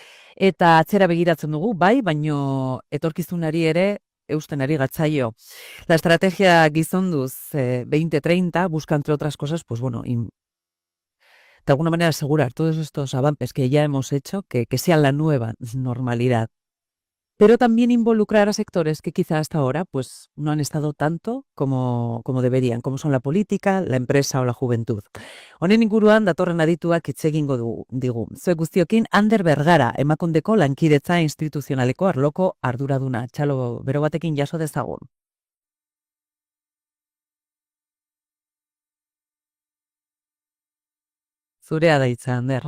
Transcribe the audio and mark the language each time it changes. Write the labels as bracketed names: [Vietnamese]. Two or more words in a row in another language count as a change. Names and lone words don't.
[Basque] Eta atzera begiratzen dugu, bai, baino etorkizunari ere eusten ari gatzaio. [Spanish] La estrategia Gizonduz 2030 busca, entre otras cosas, pues bueno, de alguna manera asegurar todos estos avances que ya hemos hecho, que sean la nueva normalidad. Pero también involucrar a sectores que quizá hasta ahora pues, no han estado tanto como deberían, como son la política, la empresa o la juventud. [Basque] Honen inguruan datorren adituak hitz egingo digu. Zuek guztiokin, Ander Bergara, Emakundeko lankidetza instituzionaleko arloko arduraduna. Txalo, bero batekin jaso dezagun. Zurea da hitza, Ander.